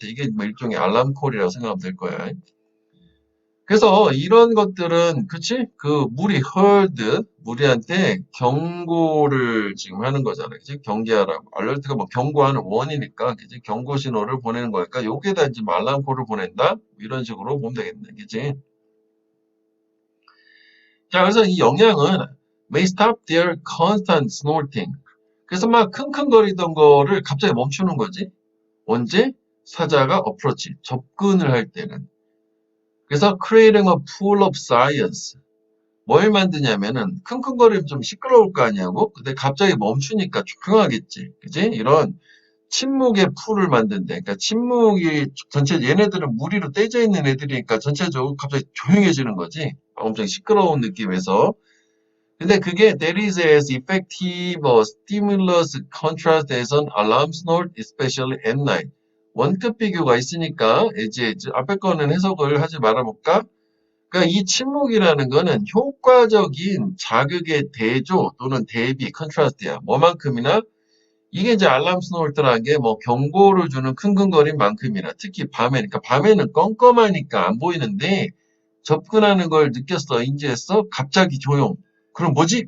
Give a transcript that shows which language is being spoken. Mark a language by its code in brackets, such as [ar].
[ko] 이게 뭐 일종의 알람콜이라고 생각하면 될 거야. 그래서 이런 것들은 그치? 그 무리한테 경고를 지금 하는 거잖아. 그치? 경계하라고. 알러트가 뭐 경고하는 원이니까 그치? 경고 신호를 보내는 거니까 여기에다 이제 알람콜을 보낸다? 이런 식으로 보면 되겠네. 그치? 자, 그래서 이 영양은 [en] may stop their constant snorting. [ko] 그래서 막 킁킁거리던 거를 갑자기 멈추는 거지. 언제? 사자가 approach, 접근을 할 때는. 그래서 [en] creating a pool of science. [ko] 뭘 만드냐면은 킁킁거리면 좀 시끄러울 거 아니냐고. 근데 갑자기 멈추니까 조용하겠지. 그지? 이런 침묵의 풀을 만든대. 그러니까 침묵이 전체 얘네들은 무리로 떼져 있는 애들이니까 전체적으로 갑자기 조용해지는 거지. 엄청 시끄러운 느낌에서. 근데 그게 [en] that is as effective a stimulus contrast as an alarm snort, especially at night. [ko] 원급 비교가 있으니까 이제 앞에 거는 해석을 하지 말아볼까? 그러니까 이 침묵이라는 거는 효과적인 자극의 대조 또는 대비, 컨트라스트야. 뭐만큼이나 이게 이제 알람 스노울트라는 게 뭐 경고를 주는 킁킁거림만큼이나 특히 밤에, 그러니까 밤에는 껌껌하니까 안 보이는데 접근하는 걸 느꼈어, 인지했어? 갑자기 조용. 그럼 뭐지?